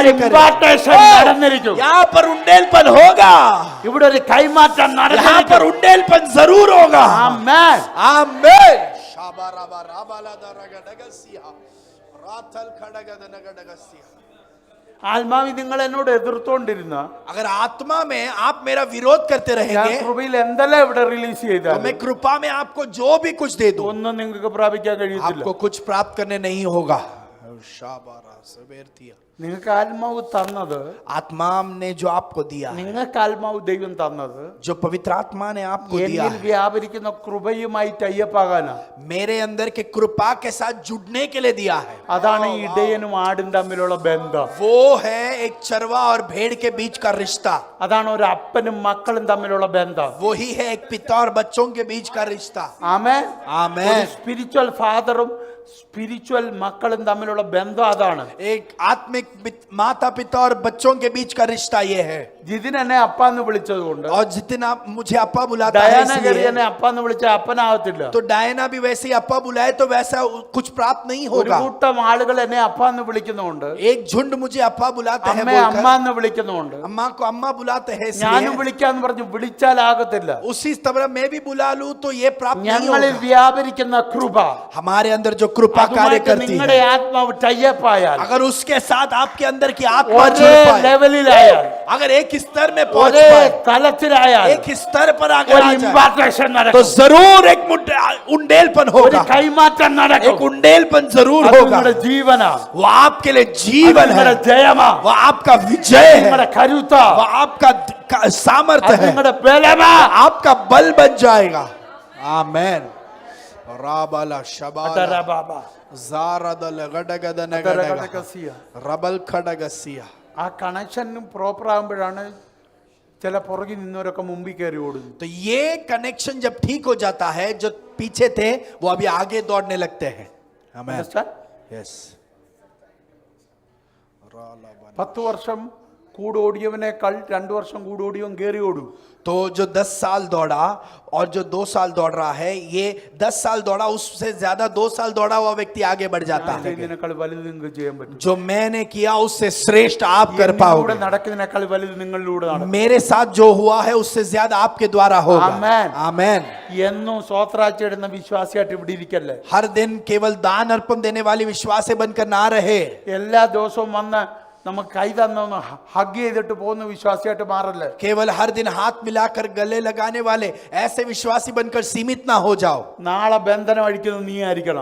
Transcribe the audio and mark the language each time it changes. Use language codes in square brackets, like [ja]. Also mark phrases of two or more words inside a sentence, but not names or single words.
[hi] कार्य करे, [ml] impartation നടന്നിരിക്കും. [hi] यहाँ पर उंडेलपन होगा, [ml] ഇവിടെ ഒരു കൈമാറ്റം [hi] यहाँ पर [ml] നടന്നിരിക്കും. [hi] उंडेलपन जरूर होगा। [ml] ആമേൻ. [hi] आमेन। शाबाराबा राबाला दरगडगसिया राथल खडगदनगडगसिया। [ml] ആത്മാവി നിങ്ങൾ എന്നോട് എതിർത്തോണ്ടിരുന്ന [hi] अगर आत्मा में आप मेरा विरोध करते [ml] ഞാൻ [hi] रहेंगे, [ml] കൃപയിൽ എന്തെല്ലാം ഇവിടെ റിലീസ് [hi] तो [ml] ചെയ്താൽ [hi] मैं कृपा में आपको जो भी कुछ दे दूं, [ml] ഒന്നും നിങ്ങൾക്ക് പ്രാപിക്കാൻ കഴിയത്തില്ല. [hi] आपको कुछ प्राप्त करने नहीं होगा। शाबारा सबेरतिया। [ml] നിങ്ങൾക്ക് ആത്മാവ് തന്നത്, [hi] आत्मा ने जो आपको दिया है, [ml] നിങ്ങൾക്ക് ആത്മാവ് ദൈവം തന്നത് [hi] जो पवित्र आत्मा ने आपको दिया [ml] എന്നിൽ [hi] है, [ml] വ്യാപരിക്കുന്ന കൃപയുമായി ടൈപ്പാകാനാ. [hi] मेरे अंदर के कृपा के साथ जुड़ने के लिए दिया है। [ml] അതാണ് ഈ ഇടയനും ആടും തമ്മിലുള്ള ബന്ധം. [hi] वो है एक चरवा और भेड़ के बीच का रिश्ता। [ml] അതാണ് ഒരു അപ്പനും മക്കളും തമ്മിലുള്ള ബന്ധം. [hi] वही है एक पिता और बच्चों के बीच का रिश्ता। [ml] ആമേൻ. [hi] आमेन। [en] spiritual father [ml] സ്പിരിച്വൽ മക്കളും തമ്മിലുള്ള ബന്ധം അതാണ്. [hi] एक आत्मिक माता पिता और बच्चों के बीच का रिश्ता ये है। [ml] ജിതിൻ എന്നെ അപ്പാന്ന് വിളിച്ചതുകൊണ്ട് [hi] और जितना मुझे अप्पा बुलाता है, [ml] ഡയാന കയറി [hi] इसलिए [ml] എന്നെ അപ്പാന്ന് വിളിച്ച അപ്പനാകത്തില്ല. [hi] तो डायना भी वैसे ही अप्पा बुलाए तो वैसा कुछ प्राप्त नहीं [ml] ഒരു [hi] होगा। [ml] കൂട്ടം ആളുകൾ എന്നെ അപ്പാന്ന് വിളിക്കുന്നുണ്ട്, [hi] एक झुंड मुझे अप्पा बुलाते हैं [ml] അമ്മയെ [hi] बोलकर, [ml] അമ്മാന്ന് വിളിക്കുന്നുണ്ട്. [hi] अम्मा को अम्मा बुलाते हैं, [ml] ഞാനും [hi] इसलिए [ml] വിളിക്കാന്ന് പറഞ്ഞു വിളിച്ചാലാകത്തില്ല. [hi] उसी तरह मैं भी बुला लूं तो ये प्राप्त नहीं [ml] ഞങ്ങളിൽ [hi] होगा। [ml] വ്യാപരിക്കുന്ന കൃപ, [hi] हमारे अंदर जो कृपा कार्य [ml] അതുമായിട്ട് [hi] करती [ml] നിങ്ങളുടെ [hi] है, [ml] ആത്മാവ് ടൈപ്പായാൽ, [hi] अगर उसके साथ आपके अंदर की आत्मा [ml] ഒരേ [hi] जुड़ पाए, [ml] ലെവലിലായാൽ, [hi] अगर एक स्तर में पहुंच [ml] ഒരേ [hi] पाए, [ml] തലത്തിലായാൽ [hi] एक स्तर पर अगर [ml] ഒരു [hi] आ जाए, [ml] ഇമ്പാർട്ടേഷൻ [hi] तो [ml] നടക്കും. [hi] जरूर एक उंडेलपन [ml] ഒരു [hi] होगा। [ml] കൈമാറ്റം [hi] एक [ml] നടക്കും. [hi] उंडेलपन जरूर [ml] അത് [hi] होगा। [ml] നിങ്ങളുടെ ജീവനാ, [hi] वो आपके लिए [ml] അത് [hi] जीवन है, [ml] നിങ്ങളുടെ ജയമാ, [hi] वो आपका विजय है, [ml] നിങ്ങളുടെ കരുത്താ, [hi] वो आपका सामर्थ्य [ml] അത് [hi] है, [ml] നിങ്ങളുടെ ബലമാ. [hi] आपका बल बन जाएगा। आमेन। राबाला शबाला അതരബാബാ, जारदल गडगदनगडग അതരകടകസിയ. रबल खडगसिया। [ml] ആ കണക്ഷനും പ്രോപ്പർ ആകുമ്പോഴാണ് ചില പുറകിൽ നിന്നവരൊക്കെ മുമ്പിൽ കയറി ഓടുന്നു. [hi] तो ये कनेक्शन जब ठीक हो जाता है, जो पीछे थे वो अभी आगे दौड़ने लगते हैं। आमेन। [en] Understand? यस [ml] 10 വർഷം കൂടെ ഓടിയവനേക്കാൾ 2 വർഷം കൂടെ ഓടിയവൻ കയറി ഓടൂ. [hi] तो जो 10 साल दौड़ा और जो 2 साल दौड़ रहा है, ये 10 साल दौड़ा, उससे ज्यादा 2 साल दौड़ा हुआ व्यक्ति आगे बढ़ जाता है. [ml] ഇതിനേക്കാൾ വലുത് നിങ്ങൾക്ക് ചെയ്യാൻ പറ്റും. [hi] जो मैंने किया उससे श्रेष्ठ आप कर [ml] എന്നിലൂടെ [hi] पाओगे. [ml] നടക്കുന്നതിനേക്കാൾ വലുത് നിങ്ങളിലൂടെ നടക്കും. [hi] मेरे साथ जो हुआ है उससे ज्यादा आपके द्वारा होगा. [en] Amen. [hi] आमेन. [ml] എന്നും സ്വോത്രാച്ചിടുന്ന വിശ്വാസിയായിട്ട് ഇവിടെ ഇരിക്കല്ലേ. [hi] हर दिन केवल दान अर्पण देने वाले विश्वासी बनकर ना रहे. [ml] എല്ലാ ദിവസവും വന്ന് നമുക്ക് കൈ തന്നൊന്ന് ഹഗ് ചെയ്തിട്ട് പോകുന്ന വിശ്വാസിയായിട്ട് മാറല്ലേ. [hi] केवल हर दिन हाथ मिलाकर गले लगाने वाले ऐसे विश्वासी बनकर सीमित ना हो जाओ. [ml] നാളെ ബന്ധനം അഴിക്കുന്നത് നീ ആയിരിക്കണം.